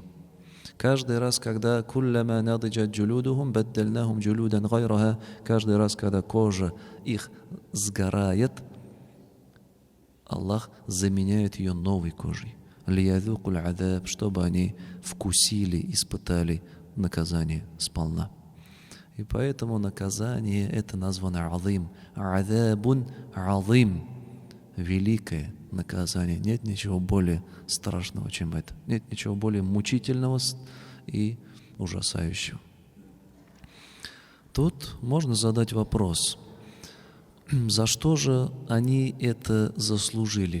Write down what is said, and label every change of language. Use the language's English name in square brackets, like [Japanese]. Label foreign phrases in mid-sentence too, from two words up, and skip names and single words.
[Russian] Каждый раз, когда каждый раз, когда кожа их сгорает, Аллах заменяет ее новой кожей, чтобы они вкусили, испытали наказание сполна. И поэтому наказание это названо азим. [Arabic] عذاب عظيم. [Russian] Великое наказание. Нет ничего более страшного, чем это. Нет ничего более мучительного и ужасающего. Тут можно задать вопрос: за что же они это заслужили?